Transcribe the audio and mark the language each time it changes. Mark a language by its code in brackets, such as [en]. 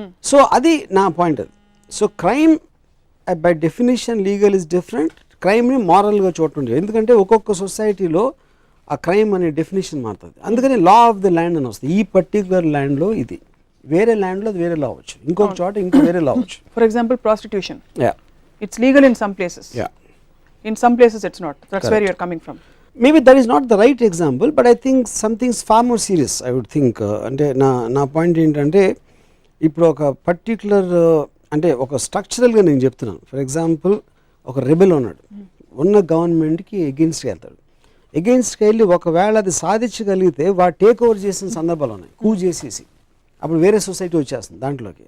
[te] So అది నా point. అది so [en] crime by definition legal is different, [te] క్రైమ్ని మారల్గా చూడండి. ఎందుకంటే ఒక్కొక్క సొసైటీలో ఆ క్రైమ్ అనే డెఫినేషన్ మారుతుంది. అందుకని లా ఆఫ్ ది ల్యాండ్ అని వస్తుంది. ఈ పర్టికులర్ ల్యాండ్లో ఇది, వేరే ల్యాండ్లో అది వేరే లా అవ్వచ్చు, ఇంకొక చోట ఇంకో వేరే లా అవ్వచ్చు. [en] For example prostitution, it's legal in some places, in some places it's not. That's correct. Where you're coming from. Maybe that is not the right example, but I think something's far more serious, I would think. [te] అంటే నా point ఏంటంటే, ఇప్పుడు ఒక particular అంటే ఒక స్ట్రక్చరల్గా నేను చెప్తున్నాను. For example, ఒక రెబెల్ ఉన్నాడు, ఉన్న గవర్నమెంట్కి ఎగెయిన్స్ట్కి వెళ్తాడు. ఎగెయిన్స్ట్కి వెళ్ళి ఒకవేళ అది సాధించగలిగితే వాడు టేక్ ఓవర్ చేసిన సందర్భాలు ఉన్నాయి, కూ చేసేసి అప్పుడు వేరే సొసైటీ వచ్చేస్తుంది దాంట్లోకి.